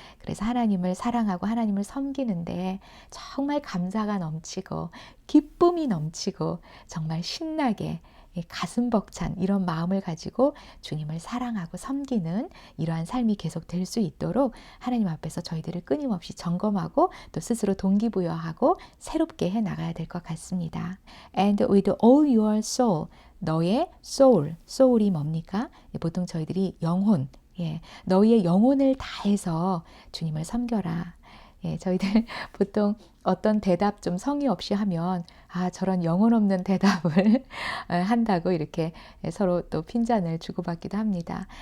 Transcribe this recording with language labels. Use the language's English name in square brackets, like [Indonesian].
[Korean] 그래서 하나님을 사랑하고 하나님을 섬기는데 정말 감사가 넘치고 기쁨이 넘치고 정말 신나게 가슴 벅찬 이런 마음을 가지고 주님을 사랑하고 섬기는 이러한 삶이 계속 될 수 있도록 하나님 앞에서 저희들을 끊임없이 점검하고 또 스스로 동기부여하고 새롭게 해나가야 될 것 같습니다. [English] And with all your soul, [Korean] 너의 soul이 뭡니까? 보통 저희들이 영혼, 너희의 영혼을 다해서 주님을 섬겨라. 저희들 보통 어떤 대답 좀 성의 없이 하면 저런 영혼 없는 대답을 한다고 이렇게 서로 또 핀잔을 주고받기도 합니다.